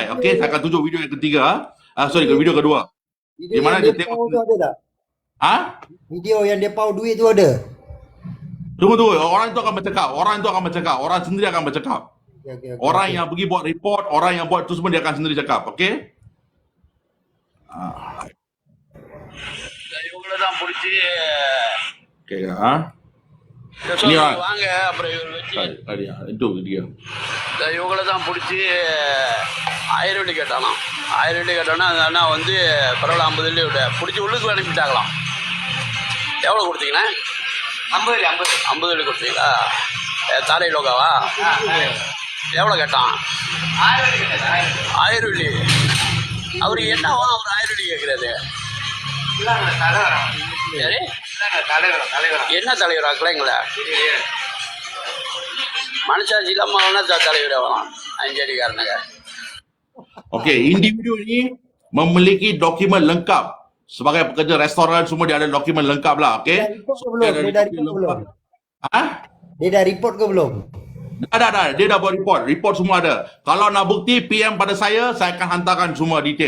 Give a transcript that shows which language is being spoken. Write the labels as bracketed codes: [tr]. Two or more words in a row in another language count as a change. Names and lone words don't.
[ms] Okey, saya akan tunjuk video yang ketiga. Video kedua. Video Di mana yang dia dia tengok pau tu ada tak? Video yang dia pau duit tu ada? Tunggu. Orang itu akan bercakap. Orang sendiri akan bercakap. Okay. Orang yang pergi buat report, orang yang buat tu semua dia akan sendiri cakap. Okey? [ta] இவங்கள தான் பிடிச்சி [ms] Okey [ta] சொல்லி [ms] Ni [ta] வாங்க அப்புறம் இவர் வச்சு [ms] itu dia. [ta] இவங்கள தான் பிடிச்சி 1000 வெள்ளி கேட்டானாம். 1000 வெள்ளி கேட்டோன்னா அந்த அண்ணா வந்து பரவாயில்ல 50 வெள்ளி விட பிடிச்சி உள்ளுக்கு அனுப்பிட்டாங்களாம். எவ்வளோ கொடுத்தீங்கண்ணா? 50 வெள்ளி கொடுத்தீங்களா? தாரை லோகாவா? எவ்வளோ கேட்டான்? 1000 வெள்ளி. அவருக்கு என்ன அவர் 1000 வெள்ளி கேட்குறாரு? சரி என்ன தலைவர் ஆக்கலைங்களா? மனசாட்சி இல்லாம தலைவர் ஆகலாம் அஞ்சடிக்காரனுங்க. [ms] Okey, individu ni memiliki dokumen lengkap. Sebagai pekerja restoran semua dia ada dokumen lengkap lah. Okey? Dia dah report ke belum? Dia dah report ke belum? Dah. Dia dah buat report. Report semua ada. Kalau nak bukti, PM pada saya akan hantarkan semua detail.